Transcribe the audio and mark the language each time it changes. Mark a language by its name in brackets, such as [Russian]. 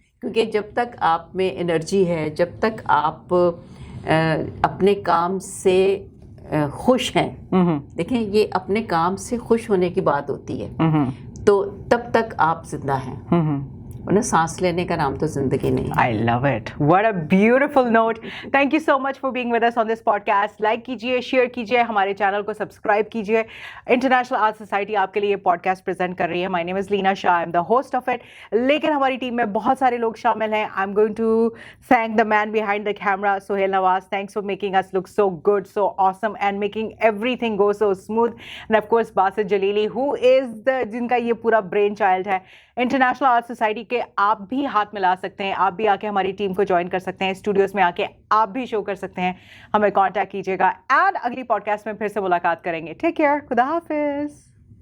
[Urdu] کیونکہ جب تک آپ میں انرجی ہے، جب تک آپ اپنے کام سے خوش ہیں، دیکھیں یہ اپنے کام سے خوش ہونے کی بات ہوتی ہے، تو تب تک آپ زندہ ہیں، انہیں سانس لینے کا نام تو زندگی نہیں۔ [English] I love it. What a beautiful note. Thank you so much for being with us on this podcast. [Urdu] Like کیجیے، شیئر کیجیے، ہمارے چینل کو سبسکرائب کیجیے۔ انٹرنیشنل آرٹ سوسائٹی آپ کے لیے یہ پوڈ کاسٹ پریزنٹ کر رہی ہے۔ [English] my name is Lina Shah, I am the host of it, [Urdu] لیکن ہماری ٹیم میں بہت سارے لوگ شامل ہیں۔ [English] I am going to thank the man behind the camera, [Urdu] Sohail Nawaz. [English] Thanks for making us look so good, so awesome, and making everything go so smooth. And of course Basit Jalili, who is [Urdu] جن کا یہ پورا brain child ہے international art society کے۔ آپ بھی ہاتھ ملا سکتے ہیں، آپ بھی آ کے ہماری ٹیم کو جوائن کر سکتے ہیں، اسٹوڈیوز میں آ کے آپ بھی شو کر سکتے ہیں، ہمیں کانٹیکٹ کیجیے گا، اینڈ اگلی پوڈ کاسٹ میں پھر سے ملاقات کریں گے۔ ٹیک کیئر، خدا حافظ۔